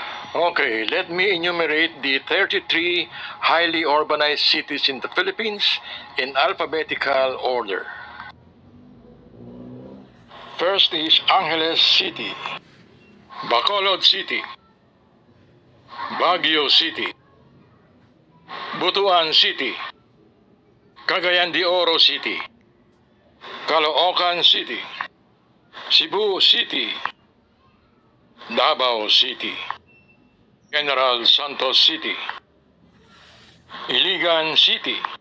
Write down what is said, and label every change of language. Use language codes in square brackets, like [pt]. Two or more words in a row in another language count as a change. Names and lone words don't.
[en] Okay, let me enumerate the 33 highly urbanized cities in the Philippines in alphabetical order. First is Angeles City, Bacolod City, Baguio City, Butuan City, Cagayan de Oro City, Caloocan City, Cebu City, Davao City, General Santos City, Iligan City,